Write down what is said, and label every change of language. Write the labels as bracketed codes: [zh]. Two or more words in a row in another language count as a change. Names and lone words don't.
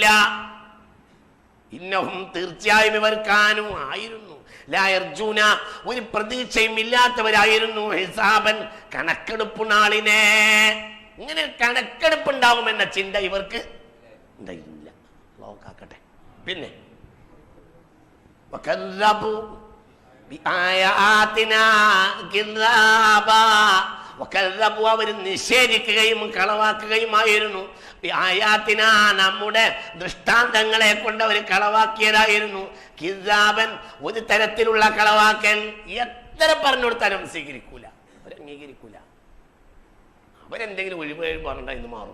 [ml] ഇന്നഹും, തീർച്ചയായും ഇവർ കാനു ആയിരുന്നു, ലാ യർജൂന ഒരു പ്രതീക്ഷയും ഇല്ലാത്തവരായിരുന്നു, ഹിസാബൻ കണക്കെടുപ്പ് നാളിനെ. ഇങ്ങനെ കണക്കെടുപ്പ് ഉണ്ടാകുമെന്ന ചിന്ത ഇവർക്ക് ഉണ്ടായിരുന്നില്ല. അല്ലാഹു കാക്കട്ടെ. പിന്നെ [ar] وكذبوا بآياتنا كذابا. [ml] وكذبوا അവർ നിഷേധിക്കുകയും കളവാക്കുകയുമായിരുന്നു. ബിആയാതിന നമ്മുടെ ദൃഷ്ടാന്തങ്ങളെ കൊണ്ട് അവർ കളവാക്കിയതായിരുന്നു. കിസാബൻ ഒരു തരത്തിലുള്ള കളവാക്കൽ. എത്ര പറഞ്ഞു കൊടുത്താലും സ്വീകരിക്കൂല, അവരംഗീകരിക്കൂല. അവരെന്തെങ്കിലും ഒഴിവ് പറഞ്ഞാൽ ഇന്ന് മാറും.